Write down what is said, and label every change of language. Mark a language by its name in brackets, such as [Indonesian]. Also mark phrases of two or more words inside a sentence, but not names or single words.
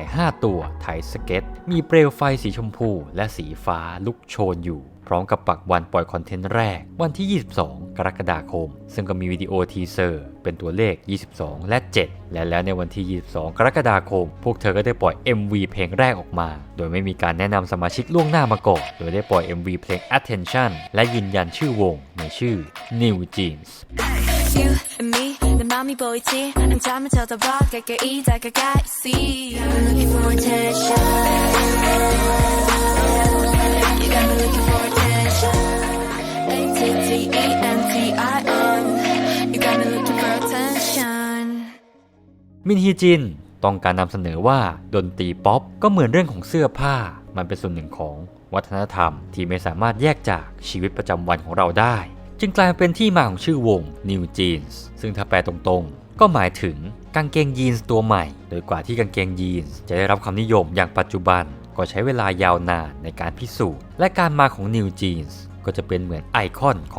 [Thai] 5 ตัวไถสเก็ตมีเปลวไฟสีชมพูและสีฟ้าลุกโชนอยู่พร้อมกับปักวันปล่อยคอนเทนต์แรกวันที่ 22 กรกฎาคมซึ่งก็มีวิดีโอทีเซอร์เป็นตัวเลข 22 และ 7 และแล้วในวันที่ 22 กรกฎาคมพวกเธอก็ได้ปล่อย MV เพลงแรกออกมาโดยไม่มีการแนะนำสมาชิกล่วงหน้ามาก่อนโดยได้ปล่อย MV เพลง Attention และยืนยันชื่อวงในชื่อ New Jeans [English] You and me, [Korean] 내 맘이 보이지? 한참을 쳐다봐 가까이 다가가 [English] See, I'm looking for attention. You got me looking for attention. ATTENTION. You got me looking for attention. [Thai] มินฮีจินต้องการนำเสนอว่าดนตรีป๊อปก็เหมือนเรื่องของเสื้อผ้ามันเป็นส่วนหนึ่งของวัฒนธรรมที่ไม่สามารถแยกจากชีวิตประจำวันของเราได้จึงกลายเป็นที่มาของชื่อวง New Jeans ซึ่งถ้าแปลตรงๆก็หมายถึงกางเกงยีนส์ตัวใหม่โดยกว่าที่กางเกงยีนส์จะได้รับความนิยมอย่างปัจจุบันก็ใช้เวลายาวนานในการพิสูจน์และการมาของ New Jeans ก็จะเป็นเหมือนไอคอนของ